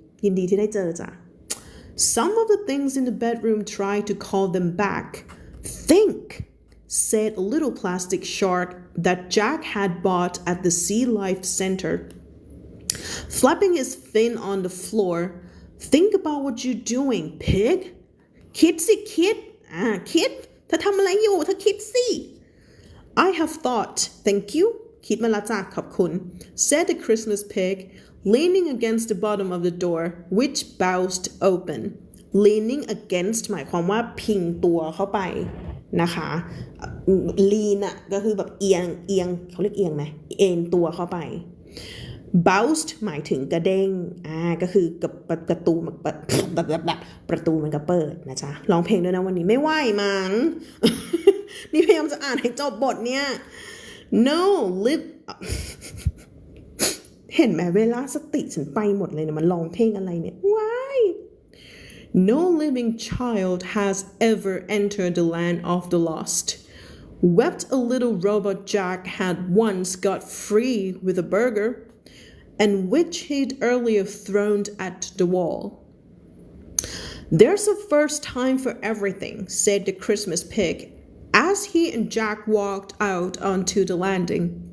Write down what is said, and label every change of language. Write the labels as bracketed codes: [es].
[th] ยินดีที่ได้เจอจ้ะ [en] Some of the things in the bedroom tried to call them back. Think, said a little plastic shark that Jack had bought at the Sea Life Center. Flapping his fin on the floor, think about what you're doing, pig. [th] คิดสิคิดคิดเธอทำอะไรอยู่เธอคิดสิ [en] I have thought, thank you. [th] คิดมาละจ้ะขอบคุณ [en] said the Christmas pig, leaning against the bottom of the door, which bounced open. Leaning against [th] หมายความว่าพิงตัวเข้าไปนะคะ lean อะก็คือแบบเอียงเขาเรียกเอียงไหมเอ็นตัวเข้าไป bounced หมายถึงกระเด้งก็คือกับประตูมันประตูมันก็เปิดนะจ๊ะร้องเพลงด้วยนะวันนี้ไม่ไหวมั้ง นี่พยายามจะอ่านให้จบบทเนี่ย no live เห็นไหมเวลาสติฉันไปหมดเลยนะมันร้องเพลงอะไรเนี่ย why [en] No living child has ever entered the land of the lost. Wept a little robot Jack had once got free with a burger, and which he'd earlier thrown at the wall. There's a first time for everything, said the Christmas pig, as he and Jack walked out onto the landing.